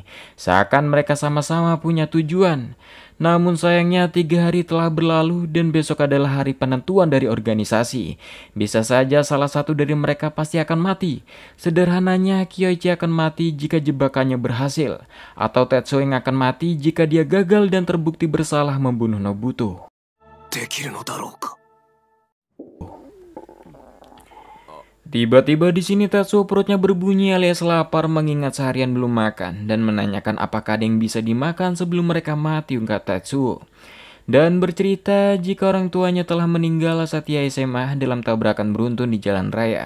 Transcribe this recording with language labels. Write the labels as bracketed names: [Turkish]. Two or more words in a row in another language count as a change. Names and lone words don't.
[Indonesian] Seakan mereka sama-sama punya tujuan. Namun sayangnya 3 hari telah berlalu dan besok adalah hari penentuan dari organisasi. Bisa saja salah satu dari mereka pasti akan mati. Sederhananya Kyoichi akan mati jika jebakannya berhasil, atau Tetsuo yang akan mati jika dia gagal dan terbukti bersalah membunuh Nobuto. [Japanese] できるのだろうか。 [Indonesian] Tiba-tiba di sini Tetsuo perutnya berbunyi alias lapar mengingat seharian belum makan dan menanyakan apakah ada yang bisa dimakan sebelum mereka mati, ungkap Tetsuo. Dan bercerita jika orang tuanya telah meninggal saat ia SMA dalam tabrakan beruntun di jalan raya.